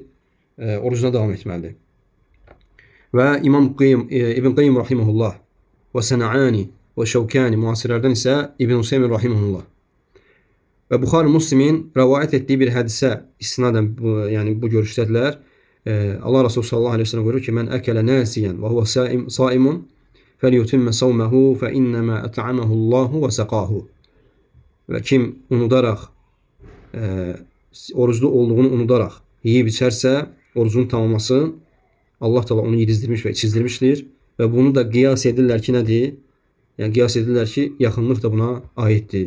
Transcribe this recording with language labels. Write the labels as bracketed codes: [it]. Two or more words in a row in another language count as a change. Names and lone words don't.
[az] Orucuna davam etməlidir. Və İmam İbn Qayyim rahimehullah və Sənəani və Şəvkani müasirlərdən isə İbn Hüseymin rahimehullah və Buxari Müslimin rəvayət etdiyi bir hədisə istinadən yəni bu görüşdədilər. Allah Resulü [ar] صلى الله عليه وسلم [az] buyurur ki, [ar] "من أكل ناسيا وهو صائم فَلْيُتِمَّ صَوْمَهُ فَإِنَّمَا أَطْعَمَهُ اللّٰهُ وَسَقَاهُ. [az] Və kim unudaraq, oruclu olduğunu unudaraq yeyib içərsə, orucunu tamamlasın. Allah Teala onu yedizdirmiş və içizdirmişdir. Və bunu da qiyas edirlər ki, nədir? Yəni qiyas edirlər ki, yaxınlıq da buna aiddir.